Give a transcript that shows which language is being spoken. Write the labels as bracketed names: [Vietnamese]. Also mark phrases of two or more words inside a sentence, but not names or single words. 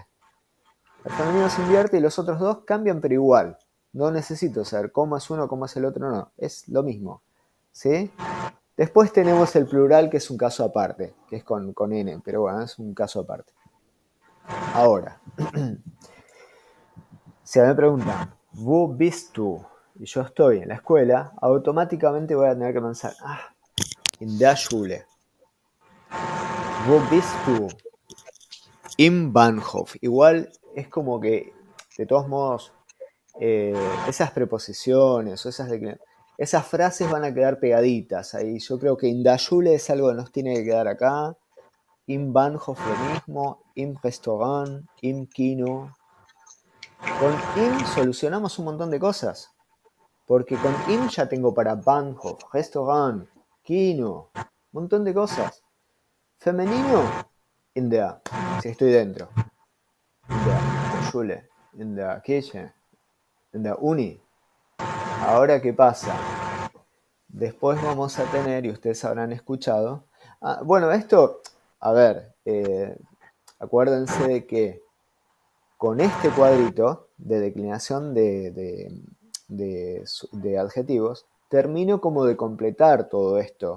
[Spanish] El femenino se invierte y los otros dos cambian pero igual. No necesito saber cómo es uno, cómo es el otro, no. Es lo mismo, ¿sí? Después tenemos el plural, que es un caso aparte, que es con N, pero bueno, es un caso aparte. Ahora, si me preguntan, [German] ¿wo bist du? [Spanish] Y yo estoy en la escuela, automáticamente voy a tener que pensar, [German] in der Schule. ¿Wo bist du? Im Bahnhof. [Spanish] Igual es como que, de todos modos, esas preposiciones o esas frases van a quedar pegaditas ahí. Yo creo que [German] in der Schule [Spanish] es algo que nos tiene que quedar acá. [German] Im Bahnhof [Spanish] lo mismo, [German] im Restaurant, im Kino. [Spanish] Con im solucionamos un montón de cosas. Porque con im ya tengo para Bahnhof, Restaurant, Kino, un montón de cosas. Femenino, [German] in der, [Spanish] si estoy dentro. [German] In der Schule, in der Kirche, in der Uni. [Spanish] Ahora, ¿qué pasa? Después vamos a tener, y ustedes habrán escuchado, bueno, esto, a ver, acuérdense de que con este cuadrito de declinación de adjetivos, termino como de completar todo esto.